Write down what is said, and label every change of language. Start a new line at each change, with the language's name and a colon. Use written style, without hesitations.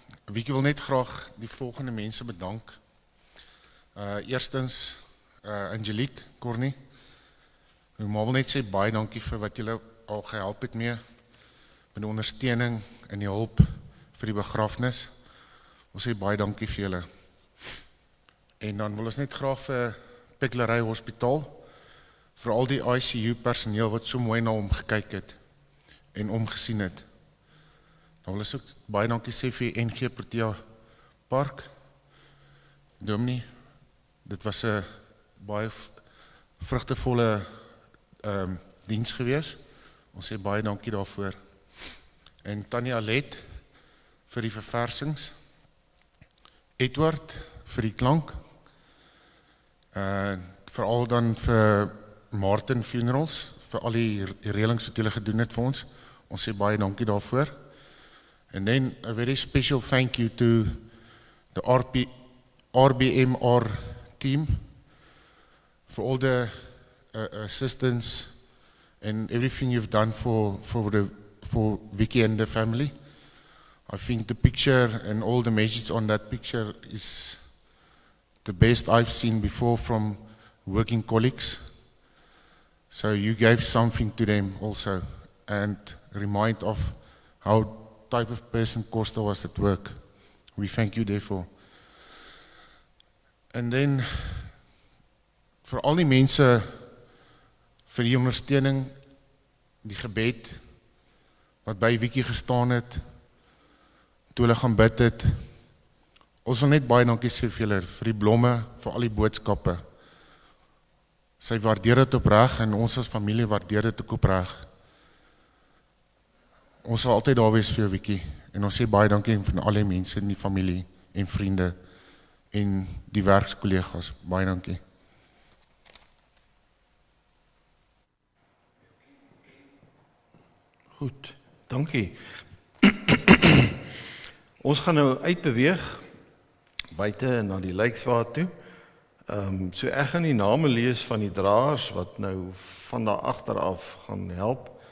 Afrikaans: Wiekie wil net graag die volgende mense bedank. Eerstens, Angelique, Cornie. Ek wil net sê baie dankie vir wat julle al gehelp het mee, met die ondersteuning en die hulp vir die begrafnis. Ons sê baie dankie vir julle. En dan wil ons net graag vir Peklery Hospitaal, vir al die ICU personeel wat so mooi na hom gekyk het en omgesien het. Dan wil ons ook baie dankie sê vir NG Protea Park. Dominee, dit was 'n baie vrugtevolle diens gewees. Ons sê baie dankie daarvoor. En Tanya Alet vir die verversings. Edward vir die klank. Veral dan vir Martin Funerals, vir al die reëlings wat julle gedoen het vir ons. Ons sê baie dankie daarvoor.
English: And then a very special thank you to the RBMR team for all the assistance and everything you've done for Vicky and the family. I think the picture and all the messages on that picture is the best I've seen before from working colleagues. So you gave something to them also and remind of how type of person Costa was at work. We thank you therefore. And then
Afrikaans: vir al die mense vir die ondersteuning, die gebed wat by Vicky gestaan het, toe hulle gaan bid het. Ons wil net baie dankie sê vir julle, vir die blomme, vir al die boodskappe. Sy waardeer dit opreg en ons as familie waardeer dit ook opreg. Ons sal altyd daar wees vir jou, Vicky, en ons sê baie dankie van al die mense in die familie en vriende en die werkskollegas. Baie dankie. Goed, dankie. Ons gaan nou uitbeweeg buite na die lijkswaard toe. So ek gaan die name lees van die draers wat nou van daar agteraf gaan help.